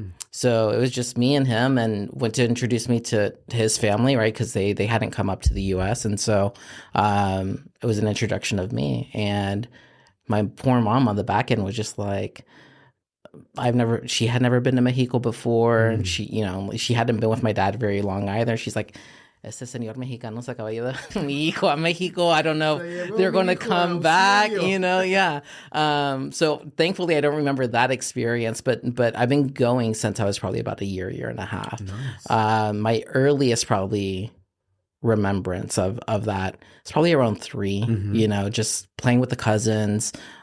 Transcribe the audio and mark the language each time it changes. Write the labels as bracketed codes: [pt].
[en] So it was just me and him, and went to introduce me to his family, right? Because they hadn't come up to the U.S. And so it was an introduction of me. And my poor mom on the back end was just like, she had never been to Mexico before. And she hadn't been with my dad very long either. She's like, [es] este señor mexicano se acaba de ir mi hijo a Mexico. [en] I don't know if they're going to come back, yeah. So thankfully I don't remember that experience, but I've been going since I was probably about a year and a half. Nice. My earliest probably remembrance of that is probably around 3, just playing with the cousins.